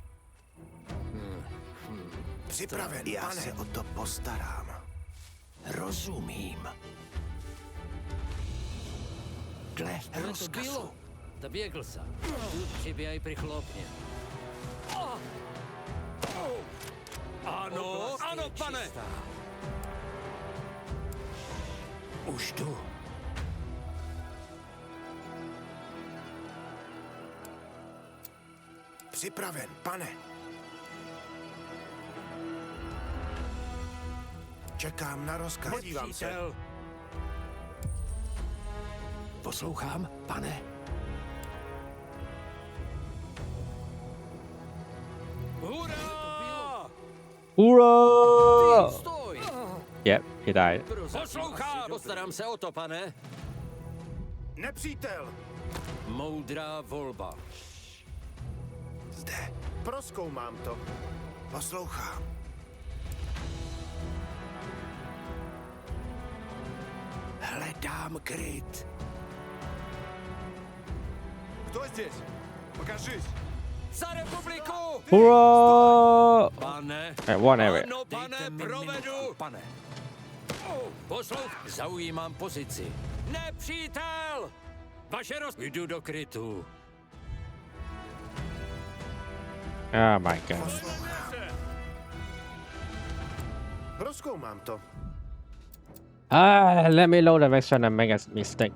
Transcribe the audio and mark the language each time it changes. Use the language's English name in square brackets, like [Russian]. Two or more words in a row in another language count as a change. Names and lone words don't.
[Czech] Připraven, já pane. se o to postarám. Rozumím. Dle [Russian] Что это [Czech] rozkazu. [Russian] было? Добегался. Тут тебя и прихлопнет. [Czech] Ano, ano, pane. Už jdu. Připraven, pane. Čekám na rozkaz. Podívám se. Nepřítel. Poslouchám, pane. Hurá! [English] Hoorah! [Czech] Stoj! [English] Yep, he died. [Czech] Poslouchám! Postarám se o to, pane. Nepřítel! Moudrá volba. Zde. Prozkoumám to. Poslouchám. Hledám kryt. [Russian] Кто здесь? Покажись. [Czech] Za republiku! [English] Hoorah! [Czech] Pane, [English] One area. [Czech] ano, pane, Dejte mi provedu. minutku, pane. Zaujímám pozici. Nepřítel! Vaše Jdu do krytu. [English] Oh my god. [Czech] Prozkoumám to. [English] Let me load the next one and make a mistake.